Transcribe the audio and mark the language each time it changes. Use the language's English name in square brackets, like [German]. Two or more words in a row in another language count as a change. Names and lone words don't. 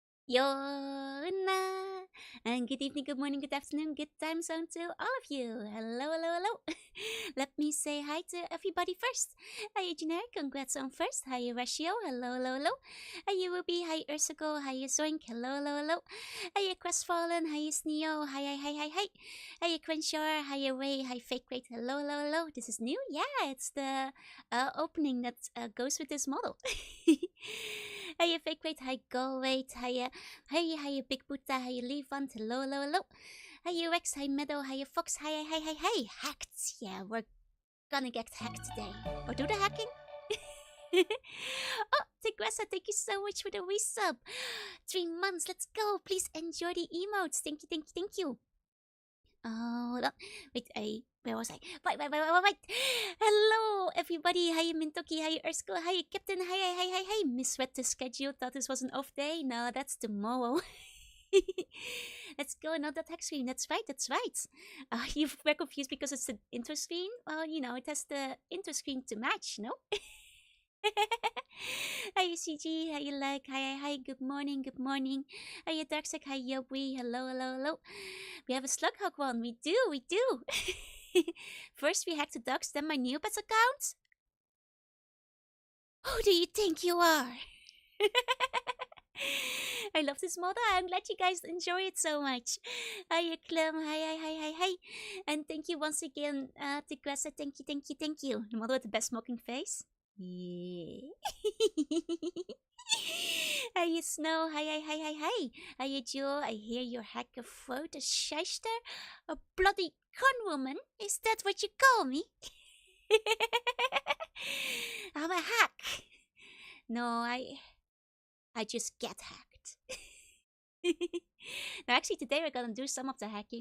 [English] Yona. And good evening, good morning, good afternoon, good time zone to all of you. Hello, hello, hello. Let me say hi to everybody first. Hi, Generic, congrats on first. Hi, Ratio. Hello, hello, hello. Hi, Ruby. Hi, Ursico. Hi, Zoink. Hello, hello, hello. Hi, Crestfallen. Hi, Sneo. Hi, hi, hi, hi, hi. Hi, Crenshaw. Hi, Ray. Hi, Fake Rate. Hello, hello, hello. This is new? Yeah, it's the opening that goes with this model. Hi, Fake Rate. Hi, Go Rate. Hi, hi, Big Buddha. Hi, Levant. Hello, hello, hello. Hi, Rex. Hi, Meadow. Hi, Fox. Hi, hi, hi, hi. Hacked. Yeah, we're gonna get hacked today. Or do the hacking? Oh, Tigressa, thank you so much for the resub. 3 months, let's go. Please enjoy the emotes. Thank you, thank you, thank you. Hold on. Wait, where was I? Wait. Hello, everybody. Hi, Mintoki. Hi, Ersko. Hi, Captain. Hi. Misread the schedule. Thought this was an off day. No, that's tomorrow. Let's go another text screen. That's right. You were confused because it's an intro screen. Well, it has the intro screen to match, no? Hi, CG. How you like? Hi. Good morning. Hi, Darksec. Hi, Yobi. Hello. We have a Slughawk one. We do. First, we hacked the dogs, then my Neopets account. Who do you think you are? I love this model. I'm glad you guys enjoy it so much. Hi, Clem. Hi. And thank you once again, Tigressa. Thank you. The model with the best mocking face. Yeah. Hi, Snow. Hi. Hi, Joe. I hear your hacker throat a shyster. A bloody con woman? Is that what you call me? I'm a hack. No, I just get hacked. Now, actually, today we're gonna do some of the hacking.